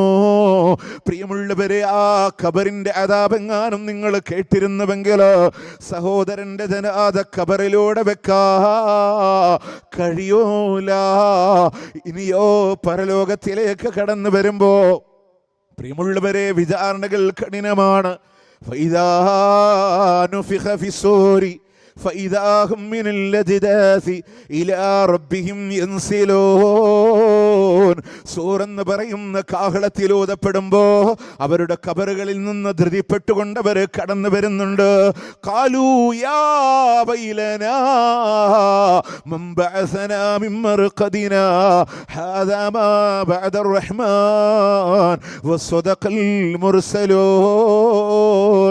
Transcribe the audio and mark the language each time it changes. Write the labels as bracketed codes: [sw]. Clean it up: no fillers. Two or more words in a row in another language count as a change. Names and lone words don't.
[ml] പ്രിയമുള്ളവരെ, ആ ഖബറിന്റെ അദാബെങ്ങാനും നിങ്ങൾ കേട്ടിരുന്നുവെങ്കിൽ സഹോദരന്റെ ജനാദ ഖബറിലൂടെ വെക്കാ കഴിയൂല. ഇനിയോ പരലോകത്തിലേക്ക് കടന്നു വരുമ്പോ പ്രിയമുള്ളവരെ, വിചാരണകൾ കഠിനമാണ്. [ar] فإذا نفخ في الصور فإذا هم من الأجداث إلى ربهم ينسلون. [ml] സൂറെന്ന് പറയുന്ന കാഹളത്തിലൂതപ്പെടുമ്പോ അവരുടെ ഖബറുകളിൽ നിന്ന് ധൃതിപ്പെട്ടുകൊണ്ടവർ കടന്നു വരുന്നുണ്ട്. [ar] قالوا يا ويلنا من بعثنا من مرقدنا هذا ما وعد الرحمن وصدق المرسلون.